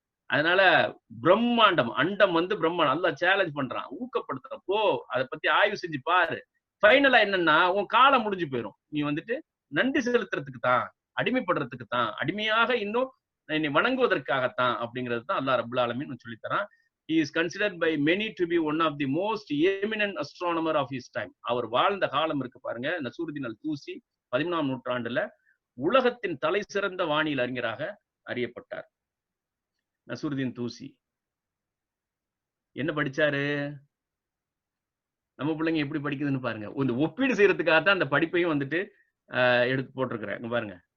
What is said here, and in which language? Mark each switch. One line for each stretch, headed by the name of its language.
Tamil: அதனால பிரம்மாண்டம், அண்டம் வந்து பிரம்மாண்டம் அல்லாஹ் சேலஞ்ச் பண்றான், ஊக்கப்படுத்துறான். போ அதை பத்தி ஆய்வு செஞ்சு பாரு. ஃபைனலா என்னன்னா உன் காலம் முடிஞ்சு போயிடும். நீ வந்துட்டு நன்றி செலுத்துறதுக்கு தான், அடிமைப்படுறதுக்கு தான், அடிமையாக இன்னும் என்னை வணங்குவதற்காகத்தான் அப்படிங்கிறது தான் அல்லாஹ் ரப்புல் ஆலமீன் சொல்லி தரான்.
English: He is considered by many to be one of the most eminent astronomer of his time.
Tamil: அவர் வாழ்ந்த காலம் இருக்கு பாருங்க, நசூருதீன் அல் தூசி 13ஆம் நூற்றாண்டுல உலகத்தின் தலை சிறந்த வானியல் அறிஞராக அறியப்பட்டார். நசூருதீன் தூசி என்ன படிச்சாரு? நம்ம பிள்ளைங்க எப்படி படிக்குதுன்னு பாருங்க. இந்த ஒப்பீடு செய்யறதுக்காக தான் அந்த படிப்பையும் வந்துட்டு எடுத்து போட்டிருக்கிறேன் பாருங்க.